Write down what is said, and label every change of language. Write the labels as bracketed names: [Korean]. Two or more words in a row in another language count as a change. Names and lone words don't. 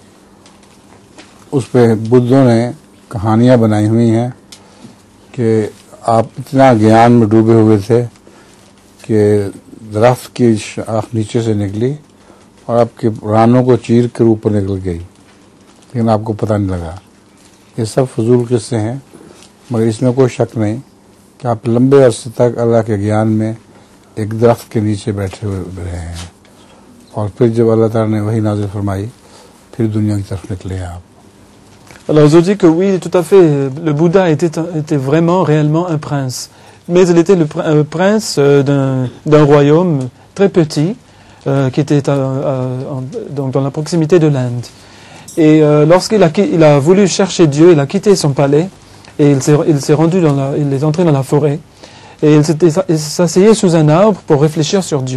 [Urdu] اس پہ بدھوں نے کہانیاں بنائی ہوئی ہیں کہ آپ اتنا گیان میں ڈوبے ہوئے تھے کہ درخت کی شاخ نیچے سے نکلی اور آپ کے رانوں کو چیر کر اوپر نکل گئی، لیکن آپ کو پتہ نہیں لگا. یہ سب فضول قصے ہیں، مگر اس میں کوئی شک نہیں کہ آپ لمبے عرصے تک اللہ کے گیان میں ایک درخت کے نیچے بیٹھے ہوئے رہے ہیں اور پھر جب اللہ تعالیٰ نے وحی نازل فرمائی پھر دنیا کی طرف نکلے ہیں آپ. [French] Alors, je dis que oui, tout à fait, le Bouddha était vraiment, réellement un prince. Mais il était le prince d'un royaume très petit, qui était donc dans la proximité de l'Inde. Et lorsqu'il a voulu chercher Dieu, il a quitté son palais, et il est entré dans la forêt, et il s'asseyait sous un arbre pour réfléchir sur Dieu.